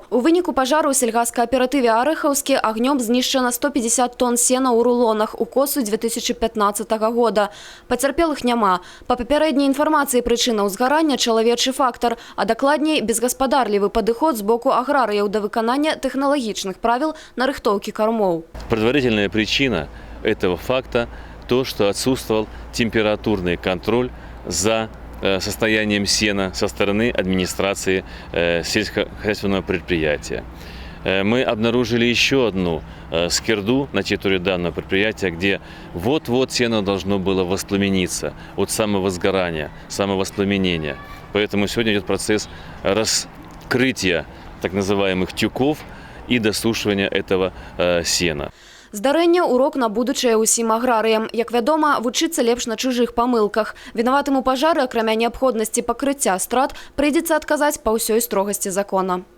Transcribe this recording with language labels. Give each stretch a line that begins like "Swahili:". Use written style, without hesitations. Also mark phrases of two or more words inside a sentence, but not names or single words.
Belarusian: У выніку пажару ў сельгазкааператыве Арэхаўскі агнём знішчана 150 тонн сена ў рулонах у косу 2015 года. Пацярпелых няма. Па папярэдняй інфармацыі прычына ўзгарання чалавечы фактар, а дакладней безгаспадарлівы падыход з боку аграрыяў да выканання тэхналагічных правіл нарыхтоўкі кормов.
Russian: Предварительная причина этого факта то, что отсутствовал температурный контроль за состоянием сена со стороны администрации сельскохозяйственного предприятия. Мы обнаружили еще одну скирду на территории данного предприятия, где вот-вот сено должно было воспламениться от самого сгорания, самовоспламенения. Поэтому сегодня идет процесс раскрытия так называемых тюков и досушивания этого сена.
Belarusian: Здарэнне – урок на будучае ўсім аграрыям. Як вядома, вучыцца лепш на чужых памылках. Вінаватым у пажары, акрамя неабходнасці пакрыцця страт, прыйдзецца адказаць па ўсёй строгасці закона.